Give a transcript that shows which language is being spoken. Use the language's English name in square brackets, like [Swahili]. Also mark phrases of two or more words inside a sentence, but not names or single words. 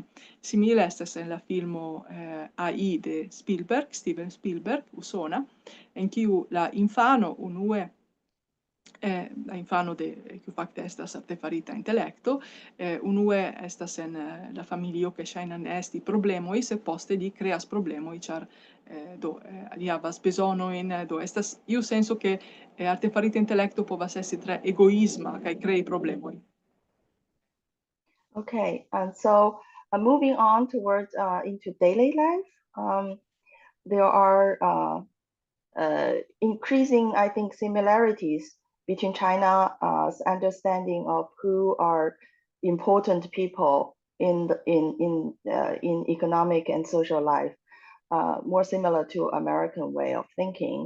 [Esperanto] Simile estas en la filmo AI de Steven Spielberg, usona, en kiu la infano unue la infano kiu fakte estas artefarita intelekto, unue estas en la familio ke ŝajnas ne esti problemoj, sed poste li kreas problemoj, ĉar li havas bezonojn, do estas iu senso ke artefarita intelekto povas esti tre egoisma kaj krei problemojn. [English] Okay, and so moving on towards into daily life, there are increasing, I think, similarities between China's understanding of who are important people in economic and social life, more similar to American way of thinking.